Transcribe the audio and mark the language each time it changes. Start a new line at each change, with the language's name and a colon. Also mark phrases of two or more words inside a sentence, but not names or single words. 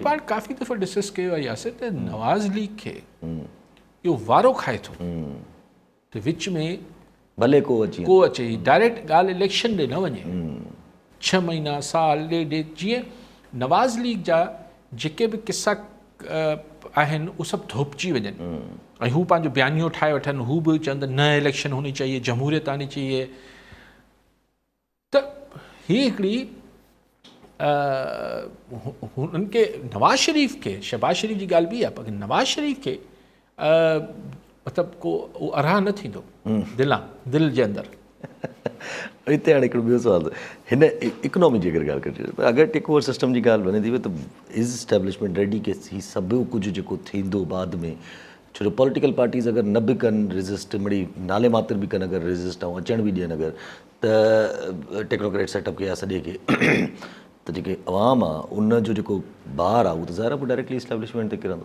Sindhi: इहो पाण काफ़ी दफ़ा डिस्कस कयो आहे यासिर त नवाज़ लीग खे इहो वारो खाए थो त विच में भले को अचे डायरेक्ट ॻाल्हि इलेक्शन ॾे न वञे, 6 महीना साल ॾेढ, जीअं नवाज़ लीग जा जेके बि किस्सा आहिनि उहे सभु धोपजी वञनि ऐं हू पंहिंजो बयानियो ठाहे वठनि, हू बि चवंदा न
Urdu: الیکشن ہونی چاہیے، جمہوریت آنی چاہیے.
Sindhi: त हीअ हिकिड़ी हुननि खे नवाज़ शरीफ़ खे, शहबाज शरीफ़ जी ॻाल्हि बि आहे, पर नवाज़ शरीफ़ खे मतिलबु को उहो अरहा न थींदो दिलि जे अंदरि। हिते हाणे हिकिड़ो ॿियो सुवालु, हिन इकोनॉमी जी अगरि ॻाल्हि कजे पर अगरि
English: take over system
Sindhi: जी ॻाल्हि वञे थी त
English: is establishment ready
Sindhi: के ही सभु कुझु जेको थींदो बाद में, छो जो
English: political parties
Sindhi: अगरि न बि कनि रेज़िस्ट, मिड़ी नाले मात्र बि कनि अगरि रेज़िस्ट ऐं अचण बि ॾियनि अगरि त
English: technocrat setup
Sindhi: खे या सॼे खे त जेके अवाम आहे उन जो जेको ॿार आहे उहो त ज़ाहिर आहे पोइ डायरेक्टली एस्टेब्लिशमेंट ते किरंदो।